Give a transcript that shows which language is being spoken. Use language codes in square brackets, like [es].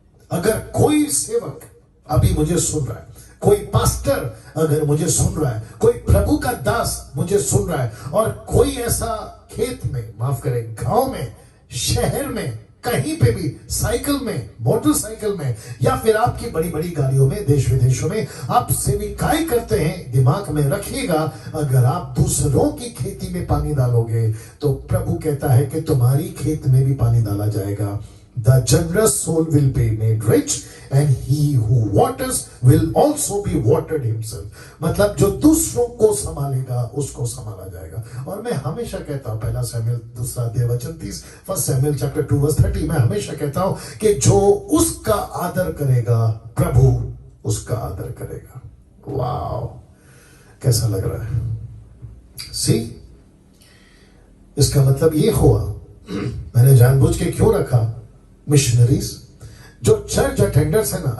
[hi] अगर कोई सेवक अभी मुझे सुन रहा है, कोई पास्टर अगर मुझे सुन रहा है, कोई प्रभु का दास मुझे सुन रहा है, और कोई ऐसा खेत में, माफ करें, गांव में, शहर में, कहीं पे भी, साइकिल में, मोटरसाइकिल में, या फिर आपकी बड़ी बड़ी गाड़ियों में, देश विदेशों में आप सेविकाई करते हैं, दिमाग में रखिएगा, अगर आप दूसरों की खेती में पानी डालोगे तो प्रभु कहता है कि तुम्हारी खेत में भी पानी डाला जाएगा। [en] The generous soul will be made rich and he who waters will also be watered himself। [hi] मतलब जो दूसरों को संभालेगा उसको संभाला जाएगा। और मैं हमेशा कहता हूं, पहला शमूएल 2:30, फर्स्ट शमूएल चैप्टर 2:30, मैं हमेशा कहता हूं कि जो उसका आदर करेगा प्रभु उसका आदर करेगा। वाह, कैसा लग रहा है? सी, इसका मतलब ये हुआ, मैंने जानबूझ के क्यों रखा मिशनरीज, जो चर्च अटेंडर्स है ना।